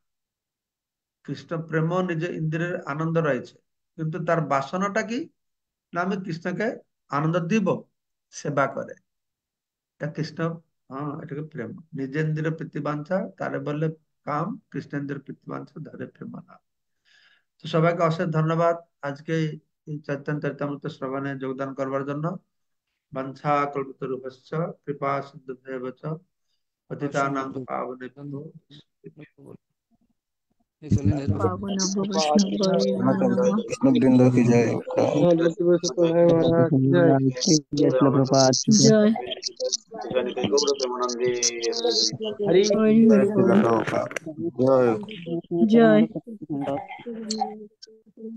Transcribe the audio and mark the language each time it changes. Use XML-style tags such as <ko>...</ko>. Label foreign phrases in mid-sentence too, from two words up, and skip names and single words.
<bn>কৃষ্ণ প্রেম নিজ ইন্দ্রিয়ের আনন্দ রয়েছে, কিন্তু তার বাসনাটা কি না আমি কৃষ্ণকে আনন্দ দিব, সেবা করে। এটা কৃষ্ণ, হ্যাঁ, এটাকে প্রেম। নিজেন্দ্রিয় প্রীতি বাঞ্ছা তারে বললে কাম, কৃষ্ণেন্দ্রিয় প্রীতি বাঞ্ছা ধরে প্রেম না। তো সবাইকে অশেষ ধন্যবাদ আজকে এই চৈতন্য চরিতামৃত শ্রবণে যোগদান করবার জন্য।</bn> <sa>বাঞ্ছা কল্পতরুভ্যশ্চ কৃপা সিন্ধুভ্যেব চ পতিতানাং পাবনেভ্যো। पावनभ्यो वैष्णवेभ्यो नमः।</sa> <hi>कृष्णवृंद की जय। जय श्रील प्रभुपाद की जय। जय गौर प्रेमानंदे हरि हरि जय हरि श्री बोल। प्रभुपाद। जय जय।</hi>